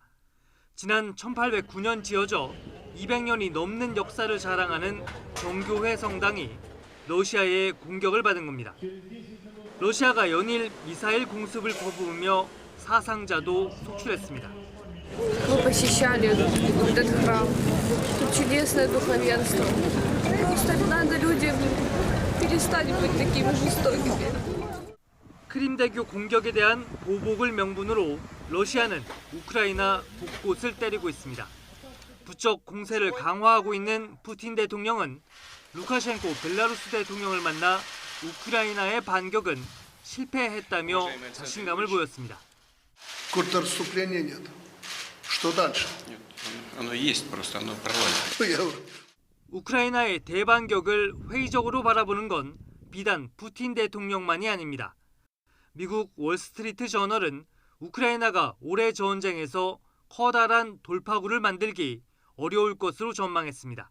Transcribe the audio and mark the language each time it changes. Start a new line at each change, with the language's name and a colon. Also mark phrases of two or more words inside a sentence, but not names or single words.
Korean: 지난 1809년 지어져 200년이 넘는 역사를 자랑하는 정교회 성당이 러시아의 공격을 받은 겁니다. 러시아가 연일 미사일 공습을 거부하며 사상자도 속출했습니다.
Russian: Мы посещали этот храм. Тут чудесное духовенство. Просто надо людям перестать быть такими жестокими.
Korean: 크림대교 공격에 대한 보복을 명분으로 러시아는 우크라이나 곳곳을 때리고 있습니다. 부쩍 공세를 강화하고 있는 푸틴 대통령은 루카셴코 벨라루스 대통령을 만나 우크라이나의 반격은 실패했다며 자신감을 보였습니다.
Russian: Контрнаступления нет. Что дальше? Нет, оно есть, просто оно провалится.
Korean: 우크라이나의 대반격을 회의적으로 바라보는 건 비단 푸틴 대통령만이 아닙니다. 미국 월스트리트 저널은 우크라이나가 올해 전쟁에서 커다란 돌파구를 만들기 어려울 것으로 전망했습니다.